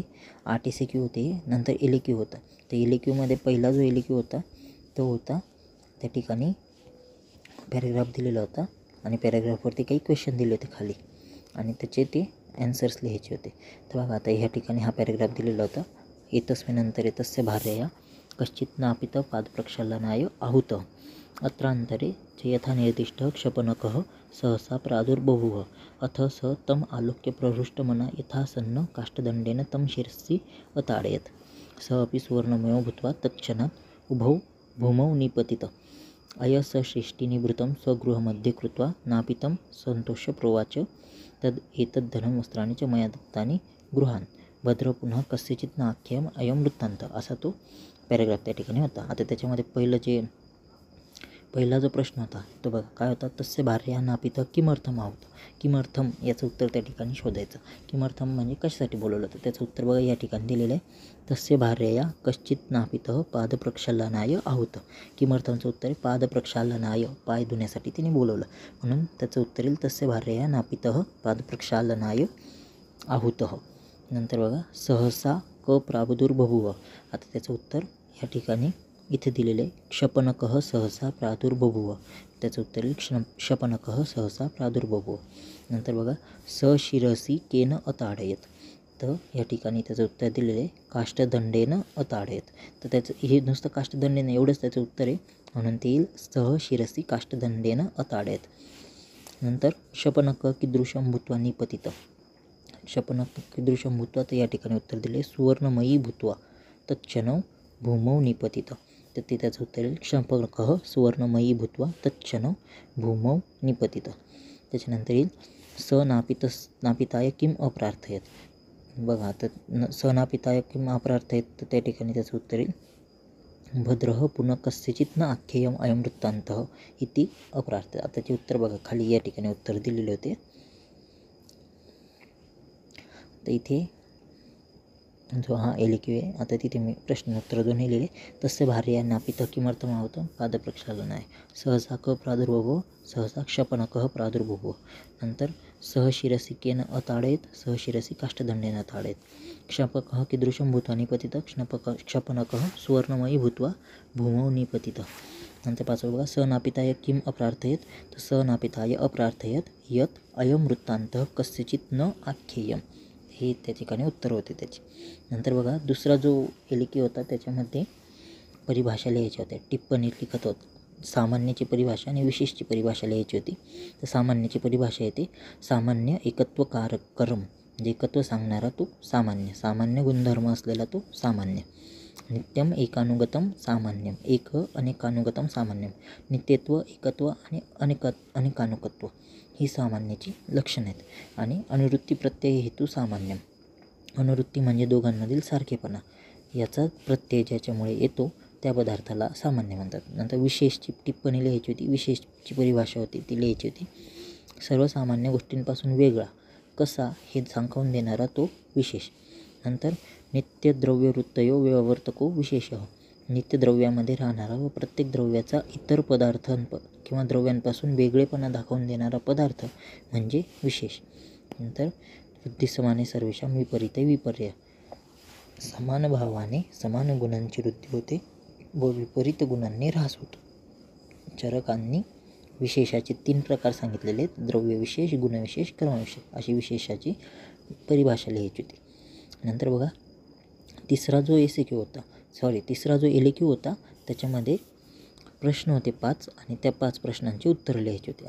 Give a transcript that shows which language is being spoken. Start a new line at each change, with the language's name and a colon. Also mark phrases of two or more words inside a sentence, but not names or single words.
Marathi: 8 SAQ होते. नंतर LAQ होता. तर LAQमध्ये पहिला जो LAQ होता तो होता त्या ठिकाणी पॅरेग्राफ दिलेला होता आणि पॅरेग्राफवरती काही क्वेश्चन दिले होते खाली आणि त्याचे ते ॲन्सर्स लिहायचे होते. तर बघा, आता ह्या ठिकाणी हा पॅरेग्राफ दिलेला होता.
Sanskrit: एतस्मिन्नंतर एतस्य भार्यया कश्चित् नापित पादप्रक्षालनाय आहूत अत्रांतरे च यथा निर्दिष्ट क्षपणकः सहसा प्रादुर्बभूव अथ स तम आलोक्य प्रहृष्टमना यथासन्न काष्ठदंडेन तं शिरसि अताडयत् स अपि सुवर्णमयो भूत्वा तत्क्षणात् उभौ भूमौ निपतित अयसशिष्टिनिवृत्तं स्वगृहमध्ये कृत्वा नापितं सन्तोष्य प्रोवाच तद् एतद्धनं वस्त्राणि च मया दत्तानि गृहान् भद्र पुनः कस्यचित् नाख्यम अयं वृत्तान्त.
Marathi: असा तो पॅरेग्राफ त्या ठिकाणी होता. आता त्याच्यामध्ये पहिला जो प्रश्न होता तो बघा काय होता,
Sanskrit: तस्य भार्या नापित किमर्थम आहुत.
Marathi: किमर्थम याचं उत्तर त्या ठिकाणी शोधायचं. किमर्थम म्हणजे कशासाठी बोलवलं होतं त्याचं उत्तर बघा या ठिकाणी दिलेलं आहे.
Sanskrit: तस्य भार्यया कश्चित् नापित पादप्रक्षालनाय आहूत.
Marathi: किमर्थमचं उत्तर आहे पादप्रक्षालनाय, पाय धुण्यासाठी तिने बोलवलं म्हणून त्याचं उत्तर येईल
Sanskrit: तस्य भार्यया नापित पादप्रक्षालनाय आहूत.
Marathi: नंतर बघा
Sanskrit: सहसा क प्रादुर्बभूव.
Marathi: आता त्याचं उत्तर या ठिकाणी इथे दिलेले
Sanskrit: क्षपणकः सहसा प्रादुर्बभूव.
Marathi: त्याचं उत्तर येईल
Sanskrit: क्षपणकः सहसा प्रादुर्बभूव.
Marathi: नंतर बघा
Sanskrit: सशिरसी केन अताडयत.
Marathi: तर या ठिकाणी त्याचं उत्तर दिलेलं आहे
Sanskrit: काष्ठदंडेन अताडयत.
Marathi: तर त्याचं हे नुसतं काष्ठदंडेनं एवढंच त्याचं उत्तर आहे म्हणून ते येईल
Sanskrit: सहशिरसी काष्ठदंडेन अताडयत. नंतर क्षपणक कीदृशं भूत्वा निपतित. क्षपणक कीदृशं भूत्वा
Marathi: तर या ठिकाणी उत्तर दिले
Sanskrit: सुवर्णमयी भूत्वा तत्क्षणौ भूमौ निपतित.
Marathi: तर ते त्याचं उत्तर येईल
Sanskrit: क्षपणकः सुवर्णमयी भूत्वा तत्क्षणौ भूमौ निपतित.
Marathi: त्याच्यानंतर येईल
Sanskrit: नापिताय किम अप्रार्थयत.
Marathi: बघा तर
Sanskrit: नापिताय किम अप्रार्थयत
Marathi: तर त्या ठिकाणी त्याचं उत्तर येईल
Sanskrit: भद्रः पुनः कस्यचित् न आख्येयम् अयं वृत्तान्तः इति अप्रार्थयत.
Marathi: आताचे उत्तर बघा खाली या ठिकाणी उत्तर दिलेले होते. तर इथे जो हा LAQ आहे आता तिथे मी प्रश्नोत्तर दोन्ही लिहिले.
Sanskrit: तस्य भार्या नापित किमर्थम आहुत पादप्रक्षालनाय सहसा क प्रादुर्बभूव सहसा क्षपणकः प्रादुर्बभूव. नंतर सहशिरसी केन अताडयत सहशिरसी काष्ठदंडेन अताडयत. क्षपकः कीदृशं भूत्वा निपतित क्षपणकः सुवर्णमयी भूत्वा भूमौ निपतित.
Marathi: नंतर पाचवं बघा
Sanskrit: स नापिताय किम अप्रार्थयत तर स नापिताय अप्रार्थयत यत अयं वृत्तान्तः कस्यचित् न आख्येयम्.
Marathi: हे त्या ठिकाणी उत्तर होते त्याची. नंतर बघा दुसरा जो LAQ होता त्याच्यामध्ये परिभाषा लिहायच्या होत्या. टिप्पणी लिखत होत. सामान्याची परिभाषा आणि विशेषची परिभाषा लिहायची होती. तर सामान्याची परिभाषा येते
Sanskrit: सामान्य एकत्वकारक कर्म
Marathi: म्हणजे एकत्व सांगणारा तो सामान्य. सामान्य गुणधर्म असलेला तो सामान्य.
Sanskrit: नित्यम एकानुगतम सामान्यम एक अनेकानुगतम सामान्यम.
Marathi: नित्यत्व एकत्व आणि अनेकानुकत्व ही सामान्याची लक्षणं आहेत. आणि
Sanskrit: अनुवृत्ती प्रत्यय हेतू सामान्यम.
Marathi: अनुवृत्ती म्हणजे दोघांमधील सारखेपणा याचा प्रत्यय ज्याच्यामुळे येतो त्या पदार्थाला सामान्य म्हणतात. नंतर विशेषची टिप्पणी लिहायची होती. विशेषची परिभाषा होती ती लिहायची होती. सर्वसामान्य गोष्टींपासून वेगळा कसा हे सांगून देणारा तो विशेष.
Sanskrit: नंतर नित्यद्रव्यवृत्तयो व्यवर्तको विशेषः.
Marathi: नित्यद्रव्यामध्ये राहणारा व प्रत्येक द्रव्याचा इतर किंवा द्रव्यांपासून वेगळेपणा दाखवून देणारा पदार्थ म्हणजे विशेष.
Sanskrit: नंतर वृद्धिसमाने सर्वेषां विपरीते विपर्य.
Marathi: समान भावाने समान गुणांची वृद्धी होते व विपरीत गुणांनी ह्रास होतो. चरकांनी विशेषाचे 3 प्रकार सांगितलेले आहेत. द्रव्यविशेष, गुणविशेष, क्रमविशेष अशी विशेषाची परिभाषा लिहायची होती. नंतर बघा तिसरा जो LAQ होता त्याच्यामध्ये प्रश्न होते 5 आणि त्या 5 प्रश्नांची उत्तरं लिहायची होती.